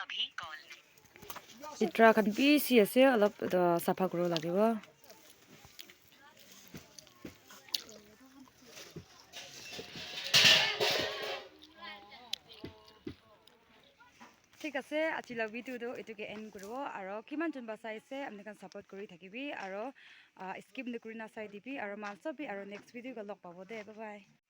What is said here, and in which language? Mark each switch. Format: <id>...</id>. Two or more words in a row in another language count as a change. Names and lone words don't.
<nag>chitra kan bi si ase alop safa koro lagibo thik ase আজি la video do etuke end koribo aro kiman jon ba saise amne kan support kori thakibi aro skip nakurina sai dibi aro manso bi aro</nag> <en>next video</en> <nag>ko log pabo de</nag> <en>bye bye</en>